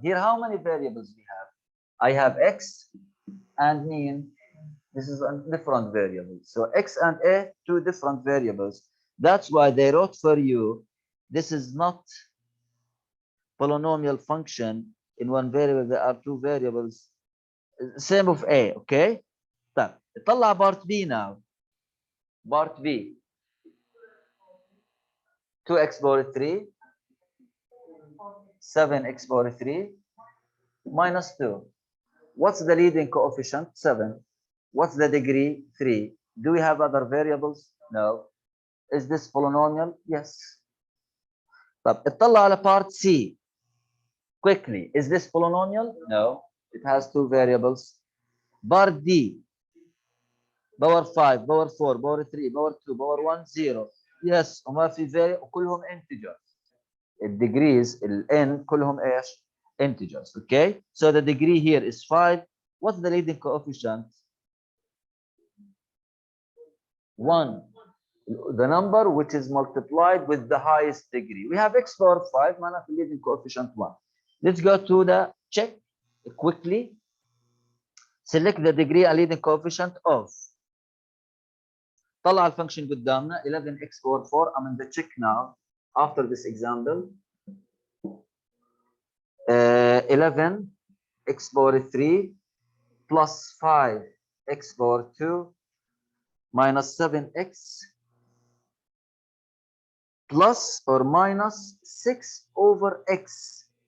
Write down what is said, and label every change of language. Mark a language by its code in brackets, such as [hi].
[en] Here, how many variables we have? I have x and mean. This is a different variable. So x and a, 2 different variables. That's why they wrote for you, this is not polynomial function in one variable. There are 2 variables. Same of a, okay? [ar] طيب طلع [en] Part B now. Part B 2x power 3 7x power 3 minus 2. What's the leading coefficient? 7. What's the degree? 3. Do we have other variables? No. Is this polynomial? Yes. [ar] طب اطلع على [en] part C quickly. Is this polynomial? No. It has two variables. Part D power 5 power 4 power 3 power 2 power 1 0. Yes. [ar] وما في variable كلهم integers. الديجريز n كلهم ايش؟ integers. [en] Okay. So the degree here is 5. What's the leading coefficient? 1. The number which is multiplied with the highest degree. We have x power 5 [ar] معناها في [en] leading coefficient 1. Let's go to the check quickly. Select the degree and leading coefficient of. [ar] طلع الفانكشن قدامنا 11x power 4. [en] I'm in the check now after this example. 11x power 3 plus 5x power 2 minus 7x plus or minus 6 over x.